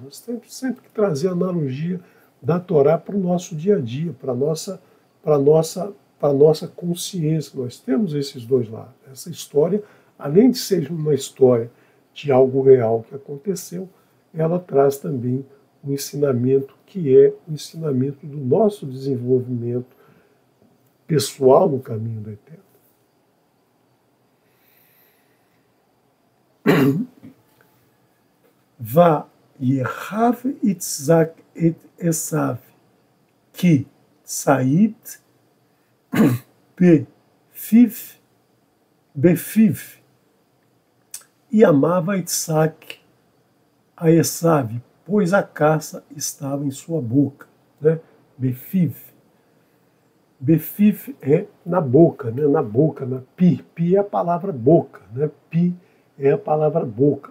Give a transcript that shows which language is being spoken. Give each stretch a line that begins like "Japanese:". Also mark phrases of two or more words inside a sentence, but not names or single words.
Portuguese: Nós temos sempre que trazer a analogia da Torá para o nosso dia a dia, para a nossa consciência. Nós temos esses dois lados. Essa história, além de ser uma história de algo real que aconteceu, ela traz também um ensinamento que é o ensinamento do nosso desenvolvimento pessoal no caminho do Eterno.
Hebrew: ויאהב יצחק את עשו כי ציד בפיו,
Portuguese: e amava Itzak a Esav, pois a caça estava em sua boca, né? Befiv. Befiv é na boca, né? Na boca, na pi. Pi é a palavra boca, né? Pi é a palavra boca.